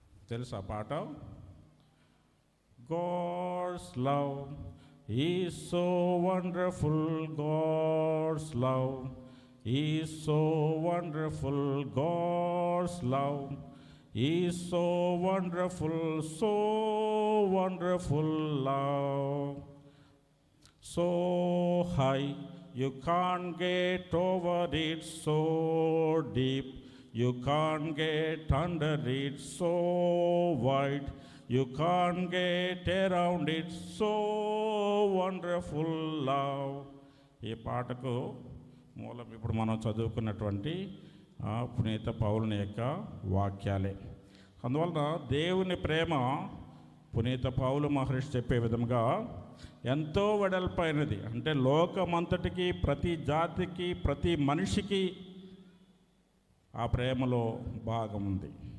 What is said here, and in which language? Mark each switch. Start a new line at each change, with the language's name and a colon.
Telugu: తెలుసా పాట?
English: God's love is so wonderful, God's love is so wonderful, God's love is so wonderful, so wonderful love. So high you can't get over it, so deep you can't get under it, so wide you can't get around it, so wonderful love.
Telugu: ఈ పాటకు మూలం ఇప్పుడు మనం చదువుకున్నటువంటి పునీత పౌలుని యొక్క వాక్యాలే. అందువలన దేవుని ప్రేమ పునీత పౌలు మహర్షి చెప్పే విధంగా ఎంతో వెడల్పైనది. అంటే లోకమంతటికి, ప్రతి జాతికి, ప్రతి మనిషికి ఆ ప్రేమలో భాగం ఉంది.